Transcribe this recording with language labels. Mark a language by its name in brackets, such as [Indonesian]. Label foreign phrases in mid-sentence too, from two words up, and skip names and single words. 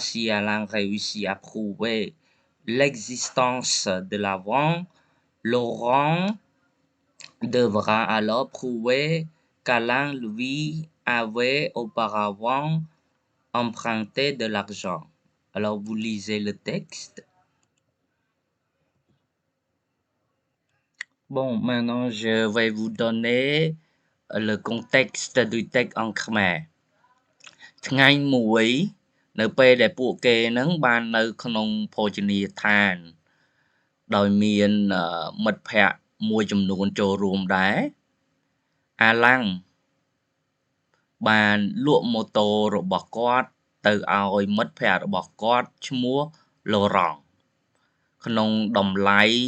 [French] Si Alain réussit à prouver l'existence de la vente, Laurent devra alors prouver qu'Alain lui avait auparavant emprunté de l'argent. Alors vous lisez le texte. Bon, maintenant je vais vous donner le contexte du texte en khmer. [Khmer] ថ្ងៃមួយនៅពេលដែលពួកគេនឹងបាននៅក្នុងភោជនីយដ្ឋានដោយមានមិត្តភ័ក្តិមួយចំនួនចូលរួមដែរអាឡាំង បានលក់ម៉ូតូរបស់គាត់ទៅឲ្យមិត្តភ័ក្តិរបស់គាត់ឈ្មោះឡូរ៉ង់ក្នុងតម្លៃ